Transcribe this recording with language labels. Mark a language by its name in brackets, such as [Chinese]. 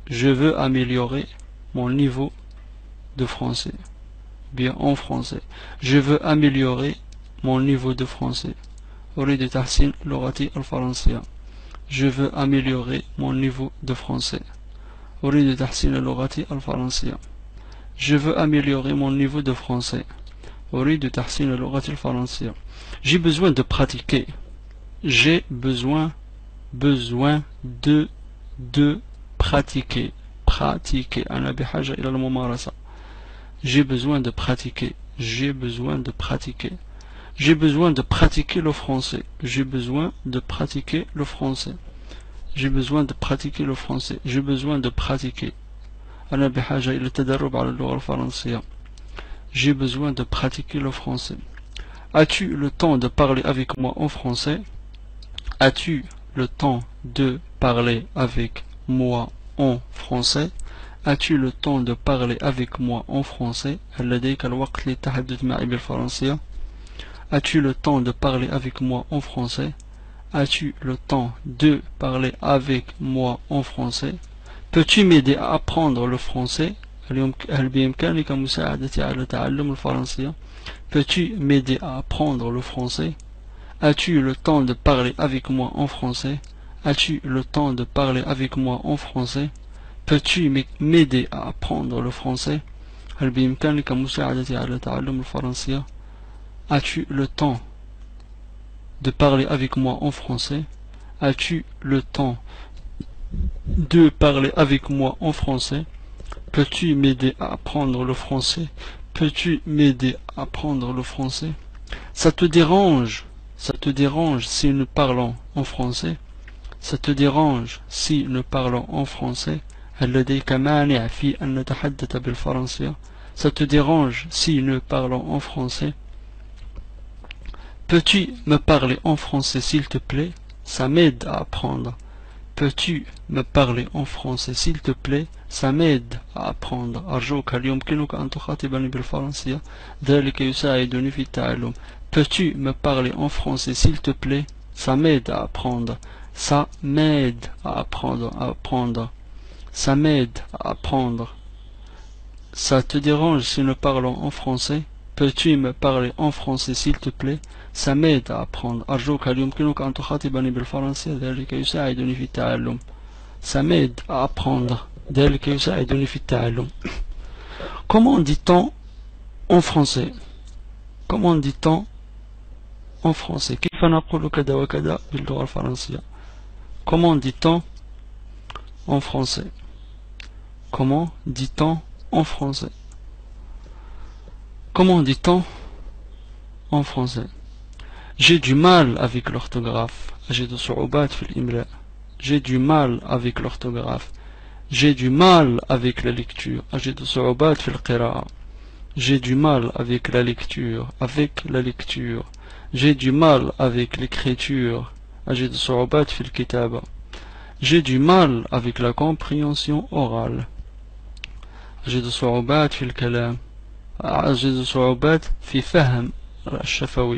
[French] Je veux améliorer mon niveau de français. Bien en français. Je veux améliorer mon niveau de français. [Arabic] أريد تحسين لغتي الفرنسية. [French] Je veux améliorer mon niveau de français. [Arabic] أريد تحسين لغتي الفرنسية. [French] Je veux améliorer mon niveau de français. [Arabic] أريد تحسين لغتي الفرنسية. [French] J'ai besoin de pratiquer. J'ai besoin de pratiquer. [Arabic] Pratiquer. أنا بحاجة إلى الممارسة. [French] J'ai besoin de pratiquer. J'ai besoin de pratiquer. J'ai besoin de pratiquer le français. J'ai besoin de pratiquer le français. J'ai besoin de pratiquer le français. J'ai besoin de pratiquer. [Arabic] أنا بحاجة إلى التدرب على اللغة الفرنسية. [French] J'ai besoin de pratiquer le français. As-tu le temps de parler avec moi en français? As-tu le temps de parler avec moi en français? As-tu le temps de parler avec moi en français? [Arabic] هل لديك الوقت للتحدث معي بالفرنسية? [French] As-tu le temps de parler avec moi en français? As-tu le temps de parler avec moi en français? Peux-tu m'aider à apprendre le français? [Arabic] هل بإمكانك مساعدتي على تعلم الفرنسية? [French] Peux-tu m'aider à apprendre le français? As-tu le temps de parler avec moi en français? As-tu le temps de parler avec moi en français? Peux-tu m'aider à apprendre le français? [Arabic] هل بإمكانك مساعدتي على تعلم الفرنسية? [French] As-tu le temps de parler avec moi en français? As-tu le temps de parler avec moi en français? Peux-tu m'aider à apprendre le français? Peux-tu m'aider à apprendre le français? Ça te dérange? Ça te dérange si nous parlons en français? Ça te dérange si nous parlons en français? [Arabic] هل لديك مانع في أن نتحدث بالفرنسية? [French] Ça te dérange si nous parlons en français? Peux-tu me parler en français s'il te plaît? Ça m'aide à apprendre. Peux-tu me parler en français s'il te plaît? Ça m'aide à apprendre. [Arabic] أرجوك هل يمكنك أن تخاطبني بالفرنسية؟ ذلك يساعدني في التعلم. [French] Peux-tu me parler en français s'il te plaît? Ça m'aide à apprendre. Ça m'aide à apprendre. Ça m'aide à apprendre. Ça te dérange si nous parlons en français? Peux-tu me parler en français s'il te plaît? Ça m'aide à apprendre. [Arabic] أرجوك هل يمكنك أن تخاطبني بالفرنسية؟ ذلك يساعدني في التعلم. [French] Ça m'aide à apprendre. [Arabic] ذلك يساعدني في التعلم. [French] Comment dit-on en français? Comment dit-on en français. [Arabic] كيف نقول كذا وكذا باللغة الفرنسية. [French] Comment dit-on en français? Comment dit-on en français? Comment dit-on en français? J'ai du mal avec l'orthographe. [Arabic] أجد صعوبات في الإملاء. [French] J'ai du mal avec l'orthographe. J'ai du mal avec la lecture. [Arabic] أجد صعوبات في القراءة. [French] J'ai du mal avec la lecture. Avec la lecture. J'ai du mal avec l'écriture. [Arabic] أجد صعوبات في الكتابة. [French] J'ai du mal avec la compréhension orale. [Arabic] أجد صعوبات في الكلام. أجد صعوبات في فهم الشفوي.